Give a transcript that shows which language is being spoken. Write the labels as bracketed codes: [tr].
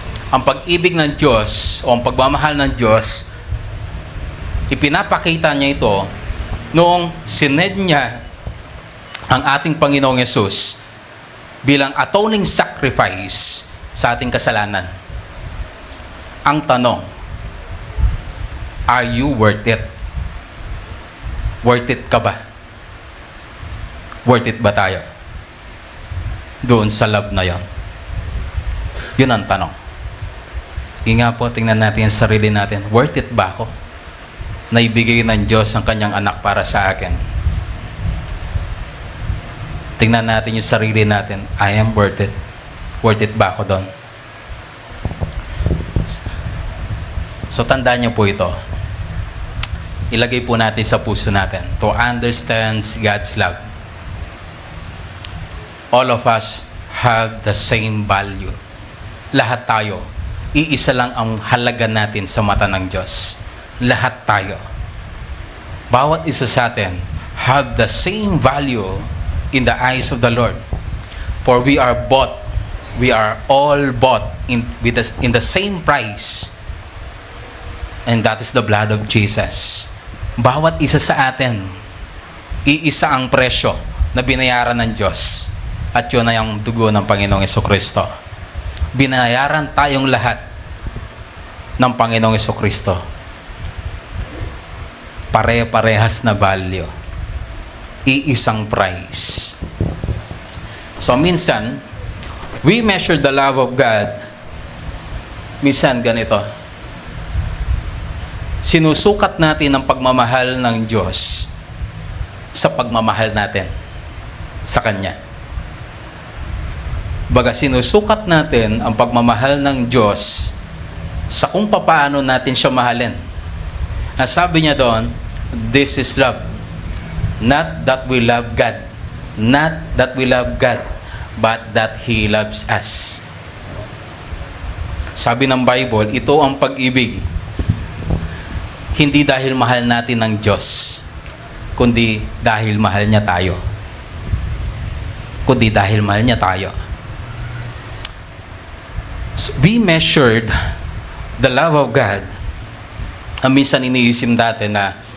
[tl] Ang pag-ibig ng Diyos o ang pagmamahal ng Diyos, ipinapakita niya ito noong sined niya ang ating Panginoong Yesus bilang [en] atoning sacrifice [tl] sa ating kasalanan. Ang tanong, [en] are you worth it? [tl] Worth it ka ba? Worth it ba tayo? Doon sa love na yon. Yun ang tanong. Nga po, tingnan natin yung sarili natin. Worth it ba ako? Naibigay ng Diyos ang kanyang anak para sa akin. Tingnan natin yung sarili natin. [en] I am worth it. [tl] Worth it ba ako doon? So, tandaan niyo po ito. Ilagay po natin sa puso natin [en] to understand God's love. All of us have the same value. [tl] Lahat tayo, iisa lang ang halaga natin sa mata ng Diyos. Lahat tayo. Bawat isa sa atin [en] have the same value in the eyes of the Lord. For we are bought. We are all bought in the same price. And that is the blood of Jesus. [tl] Bawat isa sa atin, iisa ang presyo na binayaran ng Diyos. At yun ay ang dugo ng Panginoong Jesucristo. Binayaran tayong lahat ng Panginoong Jesucristo. Pare-parehas na value. Iisang price. [en] So minsan, we measure the love of God. [tl] Minsan ganito. Sinusukat natin ang pagmamahal ng Diyos sa pagmamahal natin sa Kanya. Baga sinusukat natin ang pagmamahal ng Diyos sa kung paano natin siya mahalin. Ang sabi niya doon, [en] this is love. Not that we love God. Not that we love God, but that He loves us. [tl] Sabi ng Bible, ito ang pag-ibig. Hindi dahil mahal natin ng Diyos, kundi dahil mahal niya tayo. Kundi dahil mahal niya tayo. [en] So, we measured the love of God. [tl] Minsan iniisip natin na